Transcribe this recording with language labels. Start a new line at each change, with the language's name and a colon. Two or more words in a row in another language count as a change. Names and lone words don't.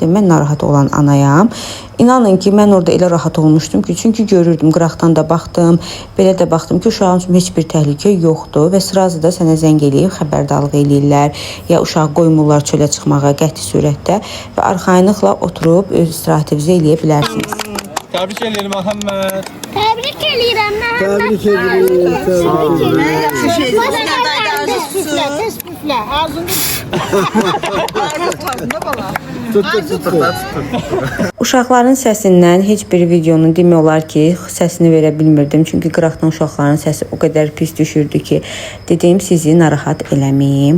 Azerbaijani: Mən narahat olan anayam. İnanın ki, mən orada elə rahat olmuşdum ki, çünki görürdüm, qıraqdan da baxdım, belə də baxdım ki, uşağın üçün heç bir təhlükə yoxdur və sırası da sənə zəng eləyib xəbərdarlıq eləyirlər, ya uşağı qoymurlar çölə çıxmağa qəti surətdə və arxayınlıqla oturub öz istirahətinizi eləyə bilərsiniz. Təbrik edirəm Məhəmməd.
Turkish: Tebrik ederim. Tebrik ederim.
Azerbaijani: Uşaqların səsindən heç bir videonun demək olar ki, səsini verə bilmirdim. Çünki qıraqdan uşaqların səsi o qədər pis düşürdü ki, dedim sizi narahat eləməyim.